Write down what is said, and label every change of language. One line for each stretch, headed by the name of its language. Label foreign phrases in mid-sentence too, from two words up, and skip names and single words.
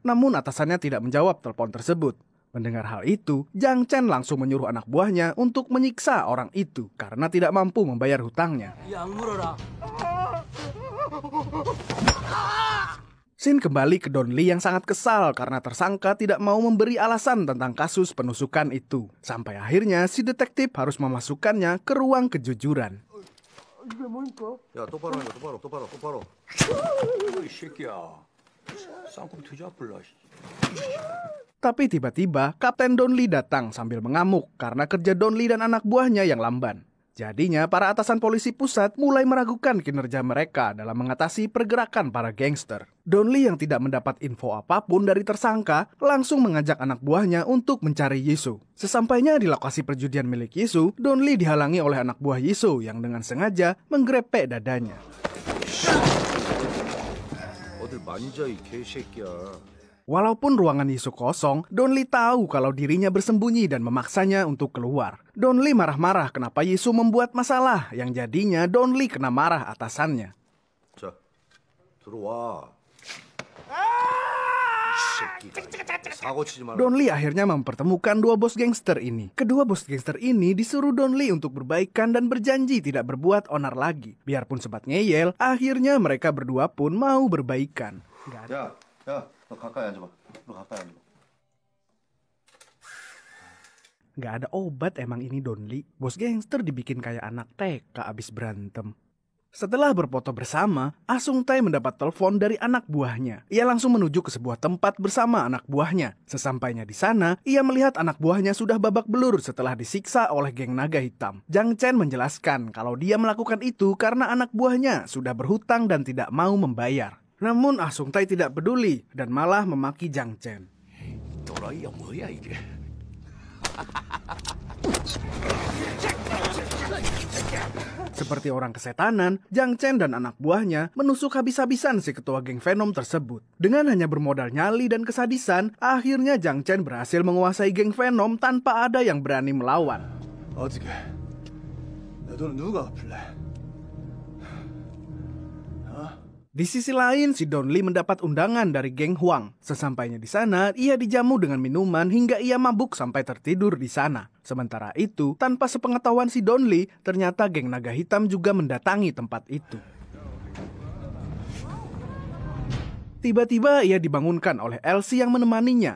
Indonesian: Namun atasannya tidak menjawab telepon tersebut. Mendengar hal itu, Jang Chen langsung menyuruh anak buahnya untuk menyiksa orang itu karena tidak mampu membayar hutangnya. Scene kembali ke Don Lee yang sangat kesal karena tersangka tidak mau memberi alasan tentang kasus penusukan itu. Sampai akhirnya si detektif harus memasukkannya ke ruang kejujuran.
Korean: 야 똑바로 해 똑바로. 이 새끼야. 쌍꺼풀 뒤잡을라.
Indonesian: Tapi tiba-tiba Kapten Don Lee datang sambil mengamuk karena kerja Don Lee dan anak buahnya yang lamban. Jadinya para atasan polisi pusat mulai meragukan kinerja mereka dalam mengatasi pergerakan para gangster. Don Lee yang tidak mendapat info apapun dari tersangka langsung mengajak anak buahnya untuk mencari Yisoo. Sesampainya di lokasi perjudian milik Yisoo, Don Lee dihalangi oleh anak buah Yisoo yang dengan sengaja menggrepek dadanya.
Korean: 어딜 만져 이 개새끼야.
Indonesian: Walaupun ruangan Yisoo kosong, Don Lee tahu kalau dirinya bersembunyi dan memaksanya untuk keluar. Don Lee marah-marah kenapa Yisoo membuat masalah, yang jadinya Don Lee kena marah atasannya.
Korean: 자, 들어와.
Indonesian: Don Lee akhirnya mempertemukan 2 bos gangster ini. Kedua bos gangster ini disuruh Don Lee untuk berbaikan dan berjanji tidak berbuat onar lagi. Biarpun sempat ngeyel, akhirnya mereka berdua pun mau berbaikan.
Korean: 야, 너 가까이 앉아봐.
Indonesian: Gak ada obat emang ini Don Lee. Bos gangster dibikin kayak anak TK abis berantem. Setelah berfoto bersama, Ah Sung Tae mendapat telepon dari anak buahnya. Ia langsung menuju ke sebuah tempat bersama anak buahnya. Sesampainya di sana, ia melihat anak buahnya sudah babak belur setelah disiksa oleh geng naga hitam. Jang Chen menjelaskan kalau dia melakukan itu karena anak buahnya sudah berhutang dan tidak mau membayar. Namun Ah Sung Tae tidak peduli dan malah memaki Jang Chen.
Korean: 또라이야 뭐야 이게?
Indonesian: Seperti orang kesetanan, Jang Chen dan anak buahnya menusuk habis-habisan si ketua geng Venom tersebut. Dengan hanya bermodal nyali dan kesadisan, akhirnya Jang Chen berhasil menguasai geng Venom tanpa ada yang berani melawan.
Korean: 어떻게? 내 돈은 누가 갚을래?
Indonesian: Di sisi lain, si Don Lee mendapat undangan dari geng Huang. Sesampainya di sana, ia dijamu dengan minuman hingga ia mabuk sampai tertidur di sana. Sementara itu, tanpa sepengetahuan si Don Lee, ternyata geng naga hitam juga mendatangi tempat itu. Tiba-tiba ia dibangunkan oleh Elsie yang menemaninya.